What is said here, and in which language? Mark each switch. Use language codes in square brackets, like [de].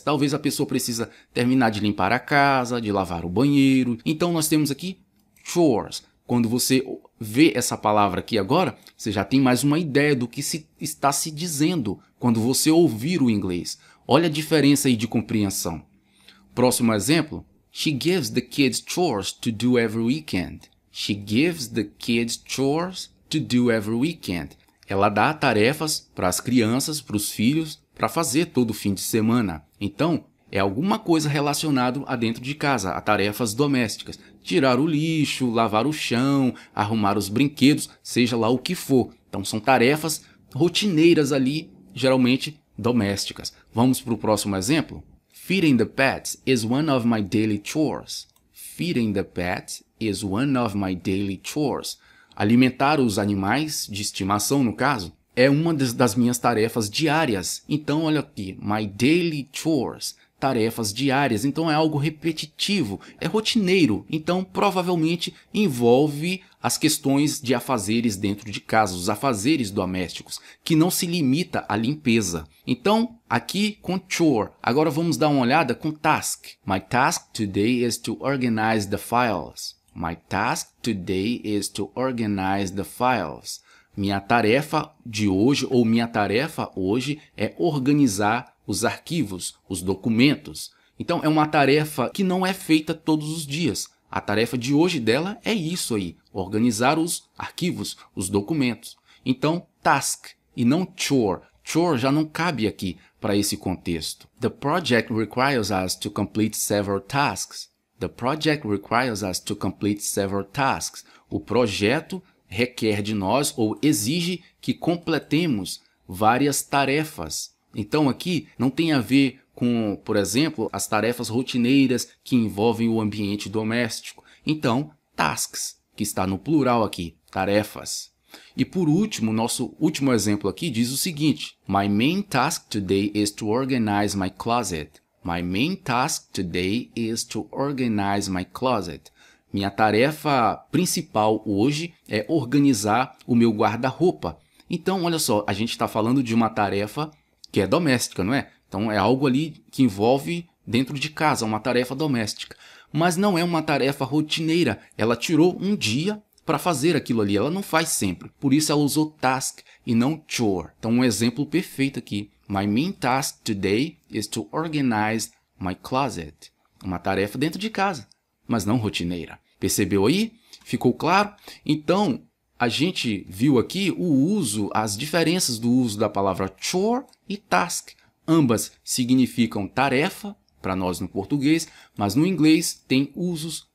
[pt] Talvez a pessoa precisa terminar de limpar a casa, de lavar o banheiro. Então nós temos aqui chores. Quando você vê essa palavra aqui agora, você já tem mais uma ideia do que está se dizendo quando você ouvir o inglês. Olha a diferença aí de compreensão. Próximo exemplo. [en] She gives the kids chores to do every weekend. She gives the kids chores to do every weekend. [pt] Ela dá tarefas para as crianças, para os filhos, para fazer todo fim de semana. Então, é alguma coisa relacionada a dentro de casa, a tarefas domésticas. Tirar o lixo, lavar o chão, arrumar os brinquedos, seja lá o que for. Então, são tarefas rotineiras ali, geralmente domésticas. Vamos para o próximo exemplo? [en] Feeding the pets is one of my daily chores. Feeding the pets is one of my daily chores. [pt] Alimentar os animais de estimação, no caso, é uma das minhas tarefas diárias. Então, olha aqui, [en] my daily chores, [pt] tarefas diárias. Então, é algo repetitivo, é rotineiro. Então, provavelmente envolve as questões de afazeres dentro de casa, os afazeres domésticos, que não se limita à limpeza. Então, aqui com chore. Agora vamos dar uma olhada com task. [en] My task today is to organize the files. My task today is to organize the files. [pt] Minha tarefa de hoje, ou minha tarefa hoje, é organizar os arquivos, os documentos. Então, é uma tarefa que não é feita todos os dias. A tarefa de hoje dela é isso aí, organizar os arquivos, os documentos. Então, task e não chore. Chore já não cabe aqui para esse contexto. [en] The project requires us to complete several tasks. The project requires us to complete several tasks. [pt] O projeto requer de nós ou exige que completemos várias tarefas. Então aqui não tem a ver com, por exemplo, as tarefas rotineiras que envolvem o ambiente doméstico. Então, tasks, que está no plural aqui, tarefas. E por último, nosso último exemplo aqui diz o seguinte: [en] My main task today is to organize my closet. My main task today is to organize my closet. [pt] Minha tarefa principal hoje é organizar o meu guarda-roupa. Então, olha só, a gente está falando de uma tarefa que é doméstica, não é? Então, é algo ali que envolve dentro de casa, uma tarefa doméstica. Mas não é uma tarefa rotineira. Ela tirou um dia para fazer aquilo ali. Ela não faz sempre. Por isso, ela usou task e não chore. Então, um exemplo perfeito aqui. [en] My main task today is to organize my closet. [pt] Uma tarefa dentro de casa, mas não rotineira. Percebeu aí? Ficou claro? Então, a gente viu aqui o uso, as diferenças do uso da palavra chore e task. Ambas significam tarefa, para nós no português, mas no inglês tem usos